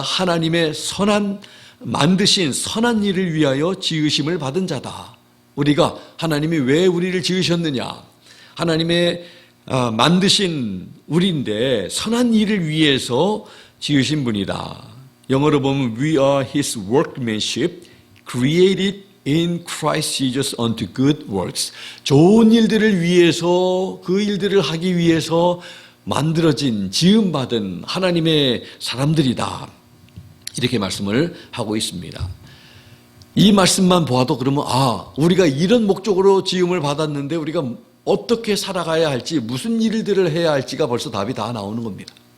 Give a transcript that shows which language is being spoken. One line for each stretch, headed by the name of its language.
Korean: 하나님의 만드신 선한 일을 위하여 지으심을 받은 자다. 우리가 하나님이 왜 우리를 지으셨느냐? 하나님의 만드신 우리인데 선한 일을 위해서 지으신 분이다. 영어로 보면
English: We are His workmanship, created in Christ Jesus unto good works.
Korean: 좋은 일들을 위해서, 그 일들을 하기 위해서 만들어진, 지음받은 하나님의 사람들이다. 이렇게 말씀을 하고 있습니다. 이 말씀만 보아도 그러면 우리가 이런 목적으로 지음을 받았는데 우리가 어떻게 살아가야 할지, 무슨 일들을 해야 할지가 벌써 답이 다 나오는 겁니다.